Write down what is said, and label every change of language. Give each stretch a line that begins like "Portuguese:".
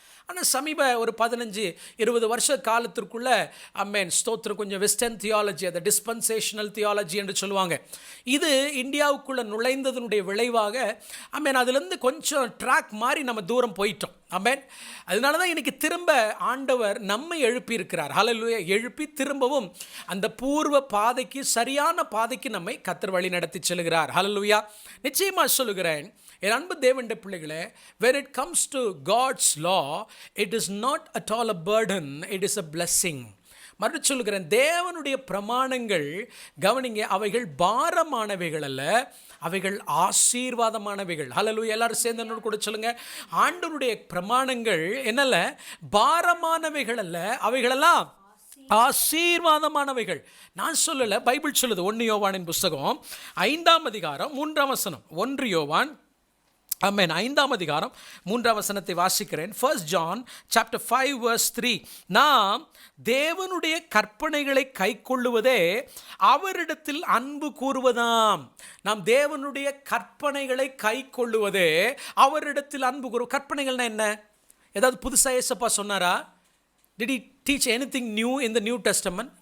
Tamil: ஆனால் சமீப ஒரு 15-20 வருஷ காலத்திற்குள்ள ஸ்தோத்திரம் கொஞ்சம் வெஸ்டர்ன் தியாலஜி, அதை டிஸ்பென்சேஷனல் தியாலஜி என்று சொல்லுவாங்க, இது இந்தியாவுக்குள்ளே நுழைந்ததனுடைய விளைவாக அதுலேருந்து கொஞ்சம் ட்ராக் மாறி நம்ம தூரம் போயிட்டோம். அதனால தான் இன்றைக்கி திரும்ப ஆண்டவர் நம்மை எழுப்பியிருக்கிறார். ஹல்லேலூயா. எழுப்பி திரும்பவும் அந்த பூர்வ பாதைக்கு, சரியான பாதைக்கு நம்மை கர்த்தர் வழி நடத்தி செல்கிறார். ஹல்லேலூயா. நிச்சயமாக சொல்லுகிறேன் என் அன்பு தேவனுடைய பிள்ளைகளே,
English: when it comes to God's law, it is not at all a burden, it is a blessing.
Tamil: மறுபடியும் சொல்லுகிறேன், தேவனுடைய பிரமாணங்கள் கவனிங்க, அவைகள் பாரமானவைகள் அல்ல, அவைகள் ஆசீர்வாதமானவைகள். ஹல்லேலூயா. எல்லாரும் சேர்ந்து என்னோட கூட சொல்லுங்க, ஆண்டவருடைய பிரமாணங்கள் என்னல்ல, பாரமானவைகள் அல்ல, அவைகளெல்லாம் ஆசீர்வாதமானவைகள். நான் சொல்லலை, பைபிள் சொல்லுது. 1 யோவானின் புஸ்தகம் 5ஆம் அதிகாரம் 3ஆம் வசனம். 1 யோவான் 5ஆம் அதிகாரம் 3ஆம் வசனத்தை வாசிக்கிறேன்.
English: 1 John chapter 5 verse 3.
Tamil: நாம் தேவனுடைய கற்பனைகளை கைக்கொள்ளுவதே அவரிடத்தில் அன்பு கூறுவதாம். நாம் தேவனுடைய கற்பனைகளை கைக்கொள்ளுவதே அவரிடத்தில் அன்பு கூறு. கற்பனைகள்னா என்ன? ஏதாவது புதுசாக ஏசப்பா சொன்னாரா?
English: Did he teach anything new in the New Testament?